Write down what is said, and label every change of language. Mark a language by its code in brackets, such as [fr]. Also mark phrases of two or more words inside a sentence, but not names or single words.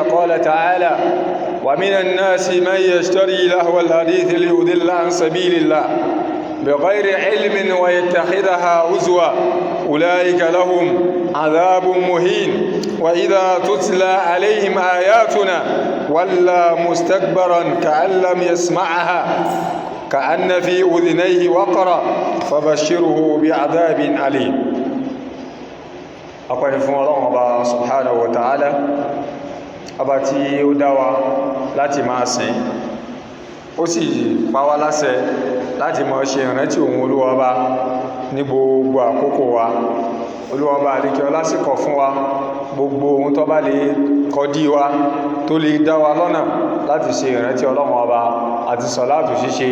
[ar] قال تعالى: ومن الناس من يشتري لهو الحديث ليضل عن سبيل الله بغير علم ويتخذها هزوا أولئك لهم عذاب مهين. وإذا تتلى عليهم آياتنا ولى مستكبرا كأن لم يسمعها كأن في أذنيه وقرا فبشره بعذاب أليم. [yo] أقول فún Ọlọ́run Ọba [ar] سبحانه وتعالى, [yo] ọba tí ó dá wa láti máa sìn, ó sì pa wá láṣẹ láti máa ṣe ìrántí òun Olúwa Ọba ní gbogbo àkókò wa. Olúwa Ọba àlékè ọlá sì kọ̀ fún wa gbogbo ohun tó bá lè kọdí wa tó lè dá wa lọ́nà láti ṣe ìrántí Ọlọ́run Ọba àti sọ̀láàtù ṣíṣe.